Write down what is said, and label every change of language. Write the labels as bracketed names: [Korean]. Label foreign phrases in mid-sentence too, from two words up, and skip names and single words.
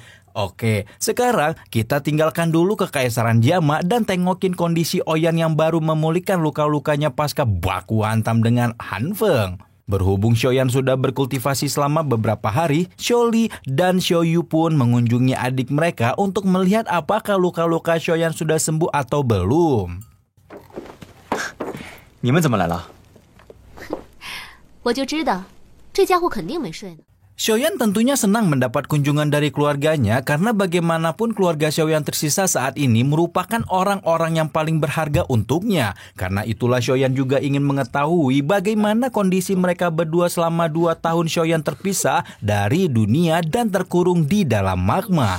[Indonesian] Oke, sekarang kita tinggalkan dulu kekaisaran Jama dan tengokin kondisi Oyan yang baru memulihkan luka-lukanya pasca baku hantam dengan Hanfeng. Berhubung Shoyan sudah berkultivasi selama beberapa hari, Sholi dan Shoyu pun mengunjungi adik mereka untuk melihat apakah luka-luka Shoyan sudah sembuh atau belum. [Chinese] 你们怎么来了？我就知道，这家伙肯定没睡呢。 [Indonesian] Shoyan tentunya senang mendapat kunjungan dari keluarganya karena bagaimanapun keluarga Shoyan tersisa saat ini merupakan orang-orang yang paling berharga untuknya. Karena itulah Shoyan juga ingin mengetahui bagaimana kondisi mereka berdua selama 2 tahun Shoyan terpisah dari dunia dan terkurung di dalam magma.